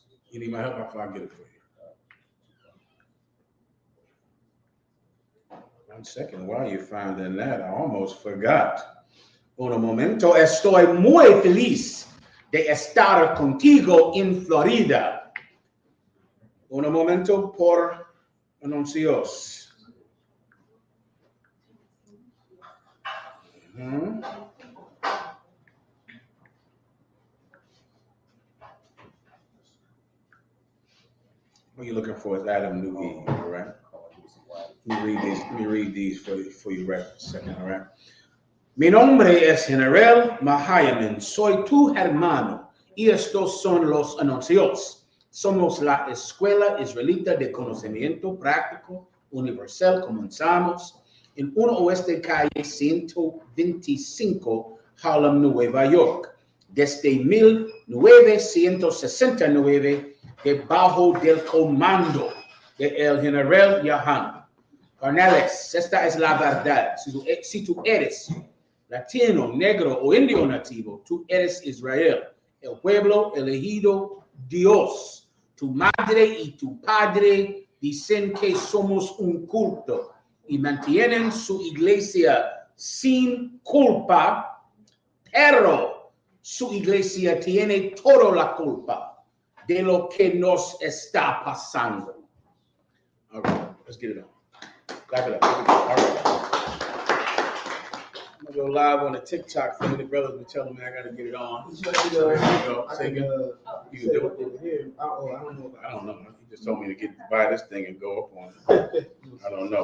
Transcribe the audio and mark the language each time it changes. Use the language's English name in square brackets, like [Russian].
[English] You need my help? I'll get it for you. 1 second. While you're finding that, I almost forgot. [Spanish] Un momento. Estoy muy feliz de estar contigo en Florida. Un momento por anuncios. [English] What you're looking for is Adam knew Eve, all right? Let me read these for you right a second, all right? [Spanish] Mi nombre es General Mahayaman. Soy tu hermano y estos son los anuncios. Somos la Escuela Israelita de Conocimiento Práctico Universal. Comenzamos en 1 Oeste Calle 125, Harlem, Nueva York. Desde 1969, debajo del comando de el General YAHANNA. Carnales, esta es la verdad. Si tú eres latino, negro o indio nativo, tú eres Israel, el pueblo elegido Dios. Tu madre y tu padre dicen que somos un culto y mantienen su iglesia sin culpa, pero su iglesia tiene toda la culpa de lo que nos está pasando. [English] All right, let's get it on. Clap it up. All right. go live on the TikTok for me. The brothers were telling me I gotta get it on. There you go. Take it. You can do it. I don't know. You just told me to buy this thing and go up on it. I don't know.